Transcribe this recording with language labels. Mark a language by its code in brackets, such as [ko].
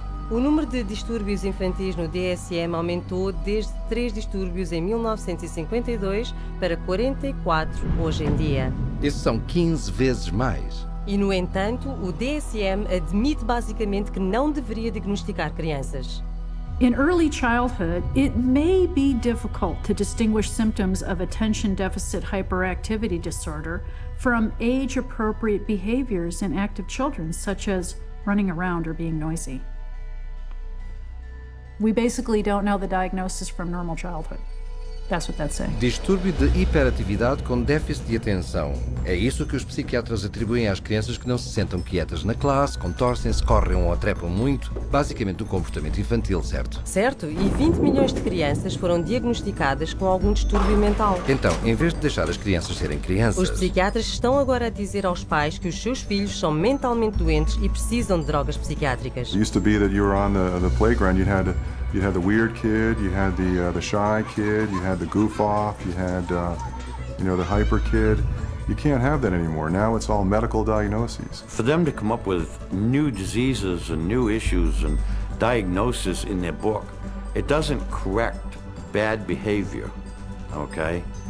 [pt] O número de distúrbios infantis no DSM aumentou desde 3 distúrbios em 1952 para 44 hoje em dia. Esses são 15 vezes mais. E, no entanto, o DSM admite basicamente que não deveria diagnosticar crianças. [en] In early childhood, it may be difficult to distinguish symptoms of attention deficit hyperactivity disorder from age-appropriate behaviors in active children, such as running around or being noisy. We basically don't know the diagnosis from normal childhood. That's what that's saying. [pt] Distúrbio de hiperatividade com déficit de atenção. É isso que os psiquiatras atribuem às crianças que não se sentam quietas na classe, contorcem-se, correm ou trepam muito. Basicamente um comportamento infantil, certo? Certo, e 20 milhões de crianças foram diagnosticadas com algum distúrbio mental. Então, em vez de deixar as crianças serem crianças... Os psiquiatras estão agora a dizer aos pais que os seus filhos são mentalmente doentes e precisam de drogas psiquiátricas. [en] It used to be that you were on the playground, you had the weird kid, you had the shy kid, you had the goof off, you had the hyper kid. You can't have that anymore. Now it's all medical diagnoses. For them to come up with new diseases and new issues and diagnosis in their book, it doesn't correct bad behavior, okay?